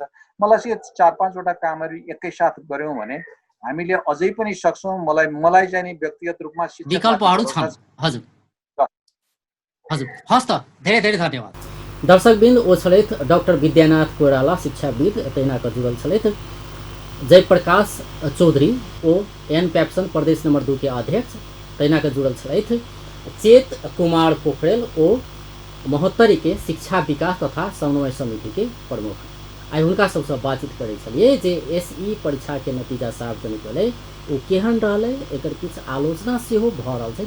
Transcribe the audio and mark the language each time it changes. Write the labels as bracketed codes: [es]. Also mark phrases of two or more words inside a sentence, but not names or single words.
[ne] मलाई चाहिँ 4-5 वटा कामहरू एकैसाथ गर्यौं भने हामीले अझै पनि सक्छौं। मलाई चाहिँ नि व्यक्तिगत रूपमा विकल्पहरू छन्। हजुर हजुर, हस् त, धेरै धेरै धन्यवाद। [mai] दर्शकबिन्द ओछलेत डाक्टर विद्यानाथ कोइराला शिक्षाविद तैनाक जुगल छलेत, जयप्रकाश चौधरी ओ एनप्याप्सन प्रदेश नंबर 2 के अध्यक्ष तैनाक जुड़ल छलेत, चेत कुमार पोखरेल ओ महोत्तरी के शिक्षा विकास तथा समन्वय समिति के प्रमुख। आई हुनका सबसे बातचीत करे छलिए जे एसई परीक्षा के नतीजा सार्वजनिक होले ओ केहन रहले, एकर किछ आलोचना सेहो भ रहल छै।